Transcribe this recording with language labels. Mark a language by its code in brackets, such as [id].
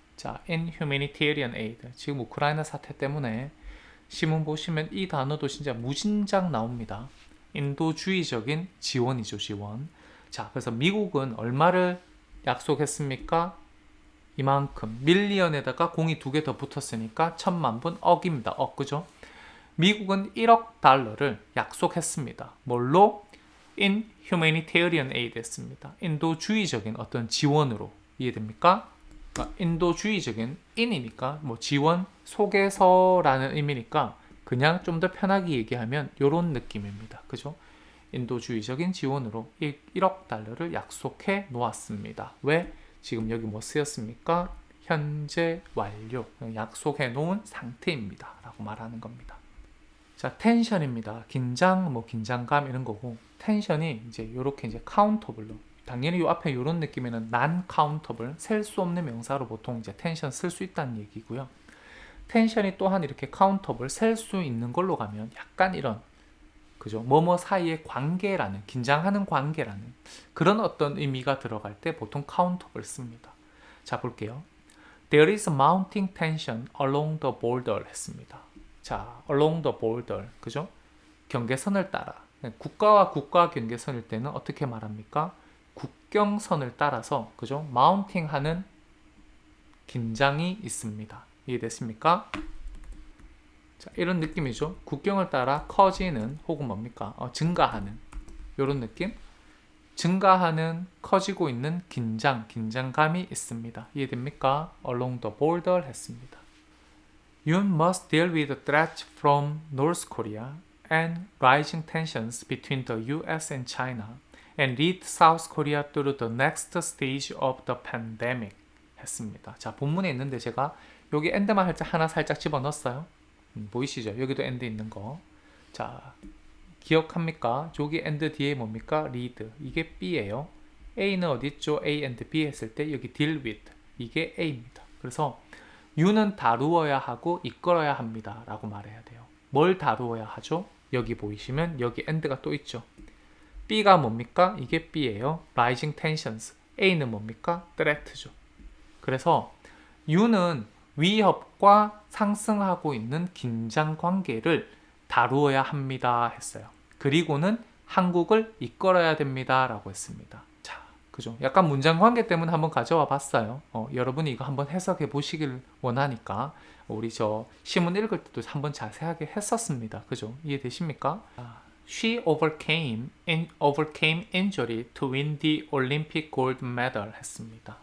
[en] 자, in humanitarian aid. [ko] 지금 우크라이나 사태 때문에 신문 보시면 이 단어도 진짜 무진장 나옵니다. 인도주의적인 지원이죠, 지원. 자, 그래서 미국은 얼마를 약속했습니까? 이만큼. 밀리언에다가 공이 2개 더 붙었으니까 1000만분 억입니다. 억, 그죠? 미국은 1억 달러를 약속했습니다. 뭘로? [en] In humanitarian aid [ko] 했습니다. 인도주의적인 어떤 지원으로. 이해됩니까? 그러니까 인도주의적인 in이니까 뭐 지원, 속에서라는 의미니까 그냥 좀 더 편하게 얘기하면 이런 느낌입니다. 그죠? 인도주의적인 지원으로 1억 달러를 약속해 놓았습니다. 왜? 지금 여기 뭐 쓰였습니까? 현재 완료, 약속해 놓은 상태입니다 라고 말하는 겁니다. 자, 텐션입니다. 긴장, 긴장감 이런 거고, 텐션이 이제 이렇게 이제 카운터블로, 당연히 이 앞에 이런 느낌에는 non countable, 셀 수 없는 명사로 보통 이제 텐션 쓸 수 있다는 얘기고요. 텐션이 또한 이렇게 countable, 셀 수 있는 걸로 가면 약간 이런, 그죠? 뭐뭐 사이의 관계라는, 긴장하는 관계라는 그런 어떤 의미가 들어갈 때 보통 countable 씁니다. 자, 볼게요. [en] There is mounting tension along the border [ko] 했습니다. [en] 자, along the border, [ko] 그죠? 경계선을 따라. 국가와 국가 경계선일 때는 어떻게 말합니까? 국경선을 따라서, 그죠? mounting 하는 긴장이 있습니다. 이해됐습니까? 자, 이런 느낌이죠. 국경을 따라 커지는 혹은 뭡니까? 증가하는 이런 느낌. 증가하는, 커지고 있는 긴장감이 있습니다. 이해됩니까? [en] Along the border [ko] 했습니다. [en] You must deal with the threats from North Korea and rising tensions between the US and China and lead South Korea through the next stage of the pandemic 했습니다. [ko] 자, 본문에 있는데 제가 여기 end만 살짝 집어넣었어요. 보이시죠? 여기도 end 있는 거. 자, 기억합니까? 저기 and 뒤에 뭡니까? lead. 이게 B예요. A는 어디 있죠? [en] A and B [ko] 했을 때 여기 [en] deal with. [ko] 이게 A입니다. 그래서 U는 다루어야 하고 이끌어야 합니다. 라고 말해야 돼요. 뭘 다루어야 하죠? 여기 보이시면 여기 and가 또 있죠. B가 뭡니까? 이게 B예요. [en] rising tensions. [ko] A는 뭡니까? threat죠. 그래서 U는 위협과 상승하고 있는 긴장 관계를 다루어야 합니다 했어요. 그리고는 한국을 이끌어야 됩니다 라고 했습니다. 자, 그죠? 약간 문장 관계 때문에 한번 가져와 봤어요. 여러분이 이거 한번 해석해 보시길 원하니까 우리 저 시문 읽을 때도 한번 자세하게 했었습니다. 그죠? 이해되십니까? [en] She overcame injury to win the Olympic gold medal [ko] 했습니다.